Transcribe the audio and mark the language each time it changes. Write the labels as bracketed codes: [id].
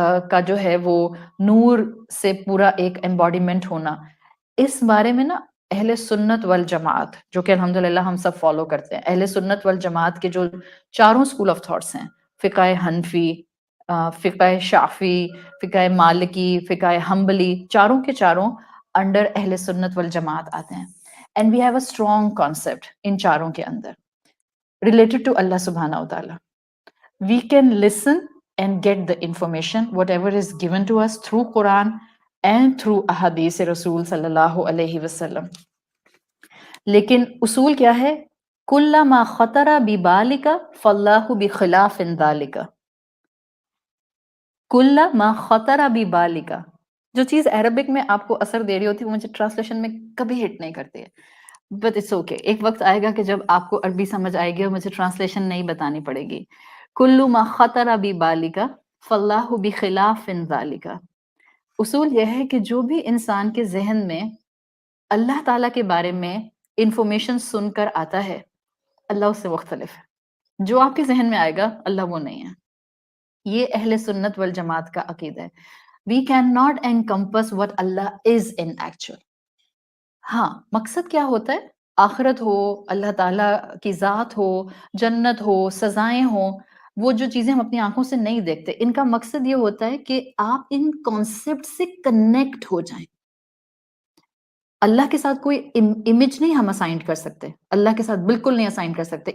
[ur] کا جو ہے وہ نور سے پورا ایک ایمبوڈیمنٹ ہونا، اس بارے میں نا اہل سنت والجماعت جو کہ الحمدللہ ہم سب فالو کرتے ہیں، اہل سنت والجماعت کے جو چاروں اسکول آف تھاٹس ہیں، فقہ حنفی، فقہ شافی، فقہ مالکی، فقہ حنبلی، چاروں کے چاروں انڈر اہل سنت والجماعت آتے ہیں. [en] and we have a strong concept ان [ur] چاروں کے اندر [en] related to Allah subhanahu wa ta'ala. We can listen and get the information, whatever is given to us through Quran and through ahadith Rasul sallallahu alayhi wasallam. [ur] لیکن اصول کیا ہے؟ [ar] كُلَّمَا خَطَرَ بِبَالِكَ فَاللَّهُ بِخِلَافٍ ذَلِكَ. کل ما خطر ببالک، [ur] جو چیز عربک میں آپ کو اثر دے رہی ہوتی ہے وہ مجھے ٹرانسلیشن میں کبھی ہٹ نہیں کرتی ہے، [en] but it's okay, [ur] ایک وقت آئے گا کہ جب آپ کو عربی سمجھ آئے گی اور مجھے ٹرانسلیشن نہیں بتانی پڑے گی. [ar] کل ما خطر ببالک فاللہ بخلاف ذالک. [ur] اصول یہ ہے کہ جو بھی انسان کے ذہن میں اللہ تعالیٰ کے بارے میں انفارمیشن سن کر آتا ہے، اللہ اس سے مختلف ہے. جو آپ کے ذہن میں آئے گا اللہ وہ نہیں ہے. یہ اہل سنت والجماعت کا عقیدہ ہے. [en] We cannot encompass what Allah is in actual. [ur] ہاں، مقصد کیا ہوتا ہے؟ آخرت ہو، اللہ تعالیٰ کی ذات ہو، جنت ہو، سزائیں ہوں، وہ جو چیزیں ہم اپنی آنکھوں سے نہیں دیکھتے، ان کا مقصد یہ ہوتا ہے کہ آپ ان کانسیپٹ سے کنیکٹ ہو جائیں. اللہ کے ساتھ کوئی امیج نہیں ہم اسائن کر سکتے، اللہ کے ساتھ بالکل نہیں اسائن کر سکتے.